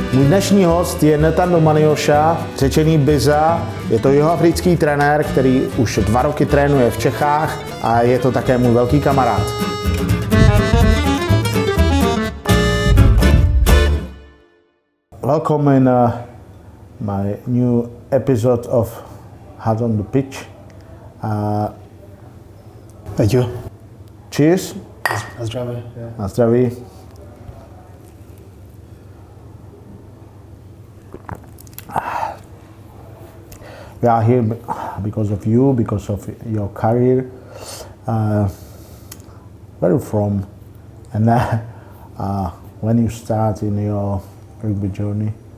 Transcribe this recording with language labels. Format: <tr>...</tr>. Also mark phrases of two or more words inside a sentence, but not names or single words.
<cs>Dnešní host je Ntando Manyosha, řečený Biza. Je to jihoafrický trenér, který už 2 roky trénuje v Čechách a je to také můj velký kamarád.</cs> <en>Welcome in my new episode of Hard on the Pitch. Thank you. Cheers.</en> <cs>Na zdraví. Na zdraví.</cs> <en>We are here because of you, because of your career. Where are you from? And when you start in your rugby journey?</en>